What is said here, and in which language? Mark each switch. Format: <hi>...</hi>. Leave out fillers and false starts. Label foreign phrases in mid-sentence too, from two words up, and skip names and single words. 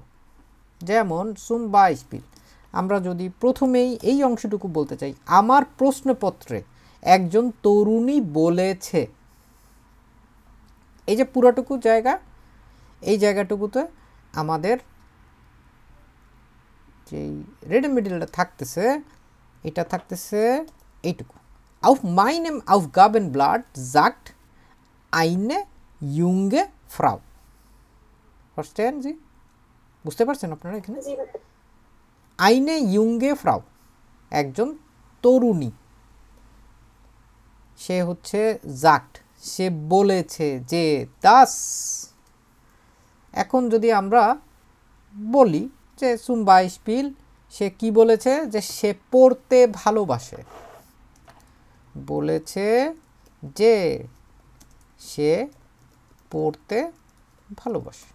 <bn>যেমন</bn> <de>zum Beispiel,</de> <bn>আমরা যদি প্রথমেই এই অংশটুকু বলতে চাই, আমার প্রশ্নপত্রে একজন তরুণী বলেছে। এই যে পুরোটুকু জায়গা, এই জায়গাটুকুতে আমাদের যেই রেড মিডলটা থাকতেছে, এটা থাকতেছে এইটুকু।</bn> <de>Auf meinem Aufgabenblatt sagt eine junge Frau. Verstehen Sie?</de> <bn>বুঝতে পারছেন আপনারা এখানে?</bn> <de>eine junge Frau,</de> <bn>একজন তরুণী, সে হচ্ছে sagt, সে বলেছে যে das। এখন যদি আমরা বলি যে</bn> <de>zum Beispiel</de> <bn>সে কি বলেছে? যে সে পড়তে ভালোবাসে। বলেছে যে সে পড়তে ভালোবাসে।</bn>